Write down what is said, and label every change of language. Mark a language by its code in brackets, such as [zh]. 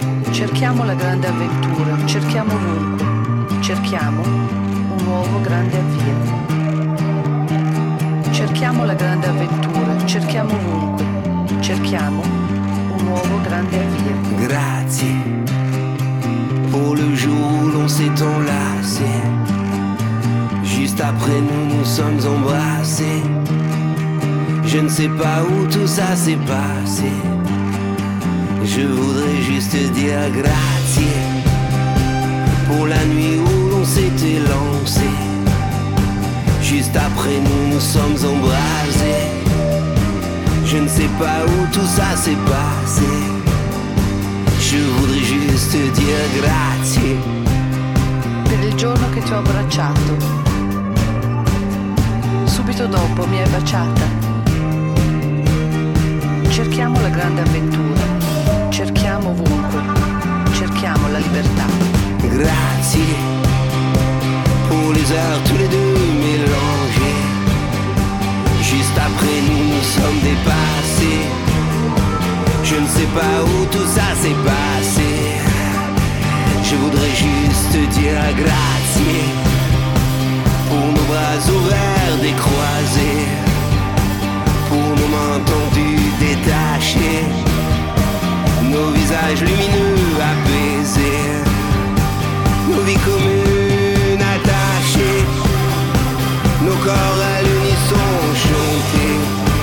[it] Cerchiamo la grande avventura, cerchiamo ovunque, cerchiamo un nuovo grande avvio. Cerchiamo la grande avventura, cerchiamo ovunque, cerchiamo nuovo grande avvio. [fr] Grazie pour le jour où l'on s'est enlacé. Juste après nous nous sommes embrassés. Je ne sais pas où tout ça s'est passé. Je voudrais juste te dire grazie pour la nuit où l'on s'est lancé. Juste après nous nous sommes embrasés. Je ne sais pas où tout ça s'est passé. Je voudrais juste te dire grazie. [it] Per il giorno che ti ho abbracciato, subito dopo mi hai baciata. Cerchiamo la grande avventura, cerchiamo ovunque, cerchiamo la libertà. [fr] Grazie pour les heures tous les deux mélangés. Juste après nous nous sommes dépassés. Je ne sais pas où tout ça s'est passé. Je voudrais juste te dire grazie pour nos bras ouverts décroisés, pour nos mains tendues détachées, nos visages lumineux apaisés, nos vies communes attachées, nos corps à l'unisson chantés.